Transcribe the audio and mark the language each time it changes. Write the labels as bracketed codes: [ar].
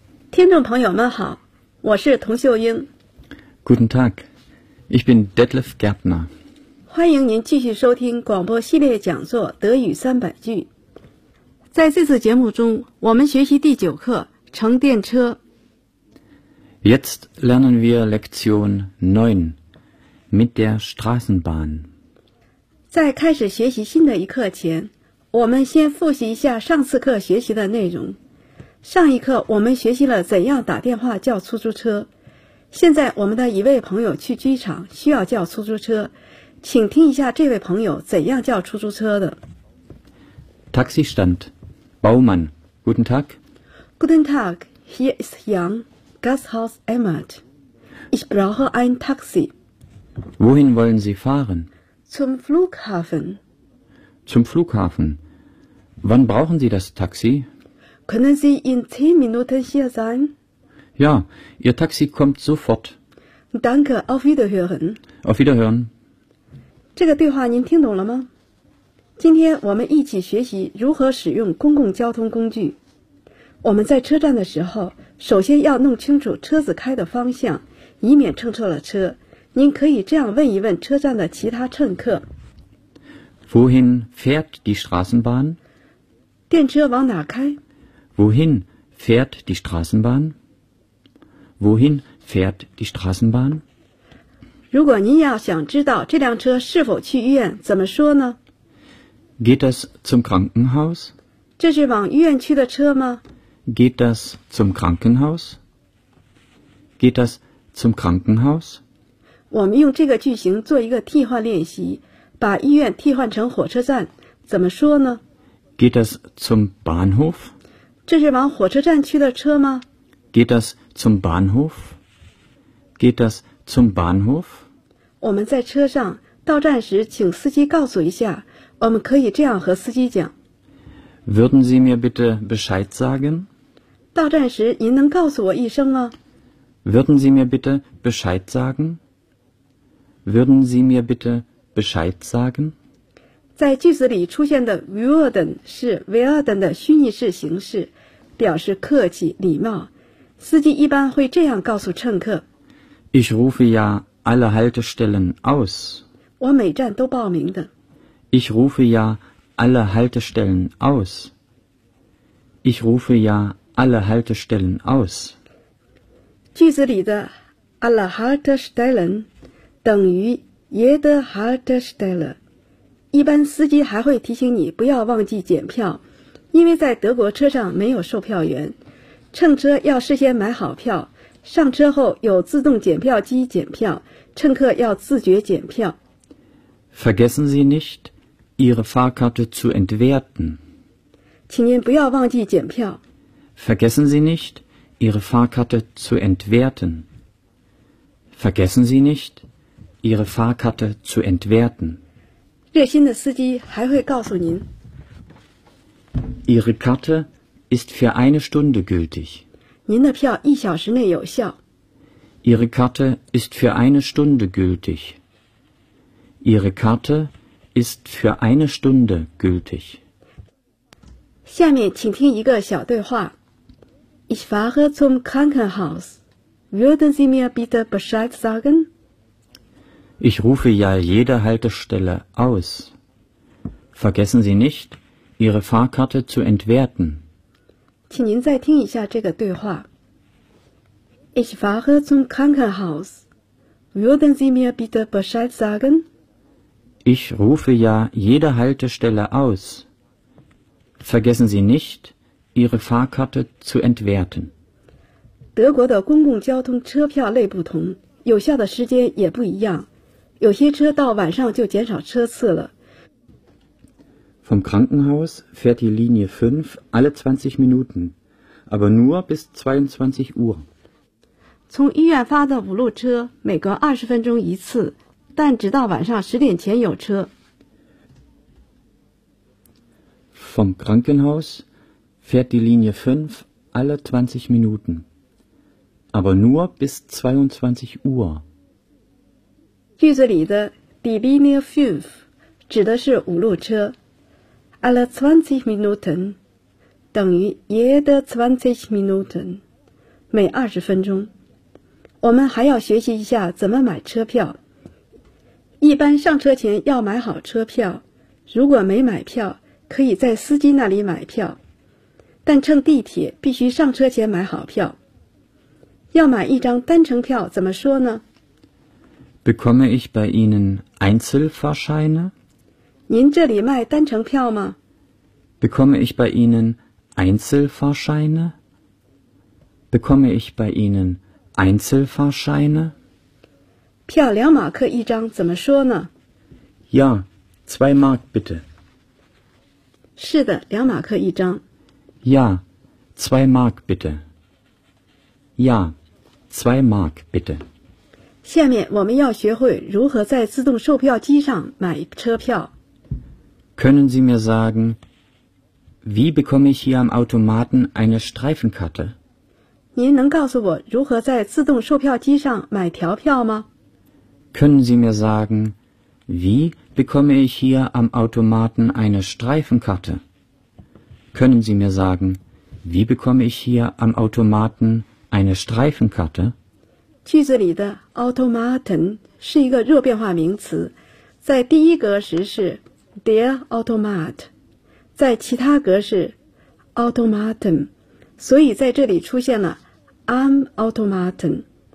[zh] 听众朋友们好，我是童秀英。 [de] Guten Tag, ich bin Detlef Gärtner。 [zh] 欢迎您继续收听广播系列讲座《德语三百句》。在这次节目中，我们学习第九课《乘电车》。 [de] Jetzt lernen wir Lektion 9 mit der Straßenbahn。 [zh] 在开始学习新的一课前，我们先复习一下上次课学习的内容。上一课我们学习了怎样打电话叫出租车，现在我们的一位朋友去机场需要叫出租车，请听一下这位朋友怎样叫出租车的。 [de] Taxistand, Baumann, Guten Tag. Guten Tag, hier ist Jan, Gasthaus Emmert. Ich brauche ein Taxi. Wohin wollen Sie fahren? Zum Flughafen. Zum Flughafen. Wann brauchen Sie das Taxi? Können Sie in 10 Minuten hier sein? Ja, Ihr Taxi kommt sofort. Danke, auf Wiederhören. Auf Wiederhören. [zh] 这个对话您听懂了吗？今天我们一起学习如何使用公共交通工具。我们在车站的时候，首先要弄清楚车子开的方向，以免乘错了车。您可以这样问一问车站的其他乘客。 [de] Wohin fährt die Straßenbahn? [zh] 电车往哪开？ [de] Wohin fährt die Straßenbahn? Wohin fährt die Straßenbahn? [zh] 如果您要想知道这辆车是否去医院，怎么说呢？ [de] Geht das zum Krankenhaus? [zh] 这是往医院去的车吗？ [de] Geht das zum Krankenhaus? Geht das zum Krankenhaus? [zh] 我们用这个句型做一个替换练习，把医院替换成火车站，怎么说呢？ [de] Geht das zum Bahnhof? [zh] 这是往火车站去的车吗？ [de] Geht das zum Bahnhof? Geht das zum Bahnhof? [zh] 我们在车上，到站时请司机告诉一下，我们可以这样和司机讲。 [de] Würden Sie mir bitte Bescheid sagen? [zh] 到站时您能告诉我一声吗？ [de] Würden Sie mir bitte Bescheid sagen? Würden Sie mir bitte Bescheid sagen? [zh] 在句子里出现的 würden 是 werden 的虚拟式形式，表示客气、礼貌。司机一般会这样告诉乘客 [de] Ich rufe ja alle Haltestellen aus. [zh] 我每站都报名的。 [de] Ich rufe ja alle Haltestellen aus. Ich rufe ja alle Haltestellen aus. [zh] 句子里的 [de] alle Haltestellen [zh] 等于 [de] jede Haltestelle。 [zh] 一般司机还会提醒你不要忘记检票，因为在德国车上没有售票员。乘车要事先买好票，上车后有自动检票机检票，乘客要自觉检票。 [de] Vergessen Sie nicht, Ihre Fahrkarte zu entwerten. [zh] 请您不要忘记检票。 [de] Vergessen Sie nicht, Ihre Fahrkarte zu entwerten. Vergessen Sie nicht, Ihre Fahrkarte zu entwerten. [zh] 热心的司机还会告诉您。 [de] Ihre Karte ist für eine Stunde gültig. [zh] 您的票一小时内有效。 [de] Ihre Karte ist für eine Stunde gültig. Ihre Karte ist für eine Stunde gültig. [zh] 下面请听一个小对话。 [de] Ich fahre zum Krankenhaus. Würden Sie mir bitte Bescheid sagen? Ich rufe ja jede Haltestelle aus. Vergessen Sie nicht, Ihre Fahrkarte zu entwerten. [zh] 请您再听一下这个对话。 [de] Ich fahre zum Krankenhaus. Würden Sie mir bitte Bescheid sagen? Ich rufe ja jede Haltestelle aus. Vergessen Sie nicht, Ihre Fahrkarte zu entwerten. [zh] 德国的公共交通车票类不同，有效的时间也不一样。有些车到晚上就减少车次了。 [de] Vom Krankenhaus fährt die Linie 5 alle 20 Minuten, aber nur bis 22 Uhr. [zh] 从医院发的五路车每隔二十分钟一次。但直到晚上十点前有车。 [de] Vom Krankenhaus fährt die Linie 5 alle 20 Minuten, aber nur bis 22 Uhr. [zh] 句子里的 [de] die Linie 5 [zh] 指的是五路车。 [de] alle 20 Minuten [zh] 等于 [de] jede 20 Minuten [zh] 每二十分钟。我们还要学习一下怎么买车票。一般上车前要买好车票，如果没买票，可以在司机那里买票。但乘地铁必须上车前买好票。要买一张单程票怎么说呢 [de] ？Bekomme ich bei Ihnen Einzelfahrscheine？ [zh] 您这里卖单程票吗 [de] ？Bekomme ich bei Ihnen Einzelfahrscheine？Bekomme ich bei Ihnen Einzelfahrscheine？ [zh] 票两马克一张怎么说呢 [de] ？Ja, zwei Mark bitte. [zh] 是的，两马克一张。 [de] Ja, zwei Mark bitte. Ja, zwei Mark bitte. [zh] 下面我们要学会如何在自动售票机上买车票。 [de] Können Sie mir sagen, wie bekomme ich hier am Automaten eine Streifenkarte? [zh] 您能告诉我如何在自动售票机上买条票吗？ [de] Können Sie mir sagen, wie bekomme ich hier am Automaten eine Streifenkarte? Können Sie mir sagen, wie bekomme ich hier am Automaten eine Streifenkarte? [zh] 句子里的 Automaten 是一个弱变化名词，在第一格时是 [de] der Automat， [zh] 在其他格是 Automaten， 所以在这里出现了 [de] am Automaten。